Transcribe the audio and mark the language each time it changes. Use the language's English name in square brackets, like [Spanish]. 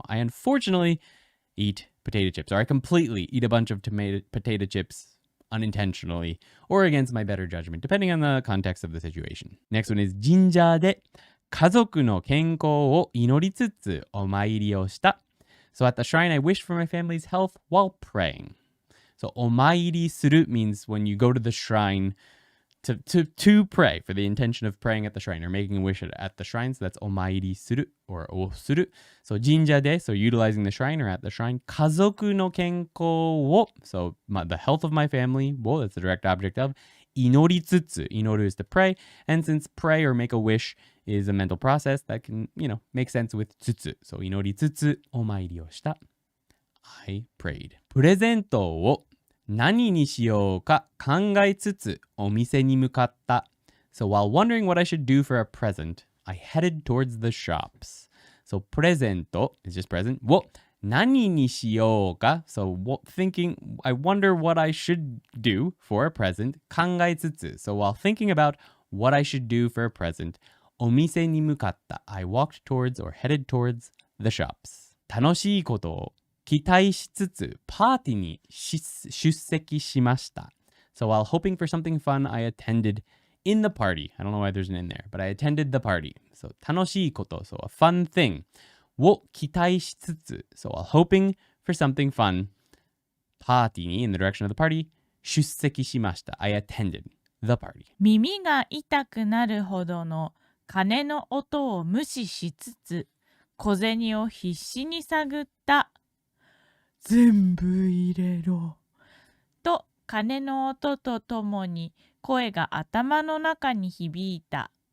[English] I unfortunately eat potato chips, or I completely eat a bunch of potato chips unintentionally or against my better judgment, depending on the context of the situation. Next one is [Japanese] 神社で家族の健康を祈りつつお参りをした. [English] So at the shrine, I wished for my family's health while praying. So [Japanese] お参りする [English] means when you go to the shrine to pray for the intention of praying at the shrine or making a wish at the shrine. So that's お参りする or をする. So [Japanese] 神社で, [English] so utilizing the shrine or at the shrine. [Japanese] 家族の健康を, [English] so the health of my family, を, that's the direct object of. [Japanese] 祈りつつ, 祈る [English] is to pray. And since pray or make a wish is a mental process, that can, make sense with つつ. [Japanese] So 祈りつつお参りをした. [English] I prayed. [Japanese] プレゼントを何にしようか考えつつお店に向かった. [English] So while wondering what I should do for a present, I headed towards the shops. So プレゼント is just present. [Japanese] を何にしようか. [English] So thinking, I wonder what I should do for a present. [Japanese] 考えつつ. [English] So while thinking about what I should do for a present, [Japanese] お店に向かった. [English] I walked towards or headed towards the shops. [Japanese] 楽しいことを期待しつつパーティーに出席しました. [English] So while hoping for something fun, I attended in the party. I don't know why there's an in there, but I attended the party. So 楽しいこと, so a fun thing. [Japanese] を期待しつつ, [English] so while hoping for something fun, [Japanese] パーティーに [English] in the direction of the party, [Japanese] 出席しました. [English] I attended the party. [Japanese] 耳が痛くなるほどの鐘の音を無視しつつ小銭を必死に探った。全部入れろと鐘の音とともに声が頭の中に響いた。